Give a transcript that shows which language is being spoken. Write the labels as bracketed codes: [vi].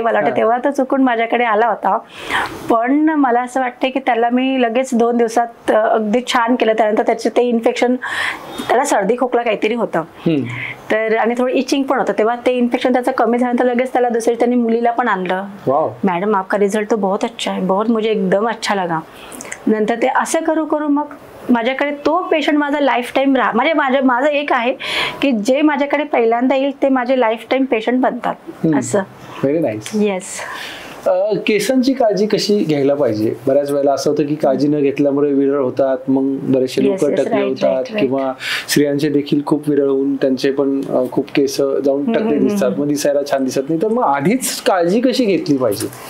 [mr] मला वाटतं तेव्हा तो चुकून माझ्याकडे आला होता. पण मला असं वाटतं की त्याला मी लगेच 2 दिवसात अगदी छान केलं. त्यानंतर त्याचे ते इन्फेक्शन, त्याला सर्दी खोकला काहीतरी होतं, तर आणि थोडं इचिंग पण होतं. तेव्हा ते इन्फेक्शन त्याचं कमी झाल्यानंतर लगेच त्याला दुसरी त्यांनी मुलीला पण आणलं. [hi] मॅडम आपका रिझल्ट तो बहुत अच्छा है, बहुत मुझे एकदम अच्छा लगा. [mr] नंतर ते असं करू करू मग माझ्याकडे तो पेशंट माझा लाईफ टाईम माझं एक आहे की जे माझ्याकडे पहिल्यांदा येईल ते माझे लाईफ टाईम पेशंट बनतात. असं. [en] Very nice. Yes. [mr] केसांची काळजी कशी घ्यायला पाहिजे? बऱ्याच वेळेला असं होतं की काळजी न घेतल्यामुळे विरळ होतात, मग बरेचसे लोक टकले होतात, किंवा स्त्रियांचे देखील खूप विरळ होऊन त्यांचे पण खूप केस जाऊन टकले दिसतात, मग दिसायला छान दिसत नाही. तर मग आधीच काळजी कशी घेतली पाहिजे?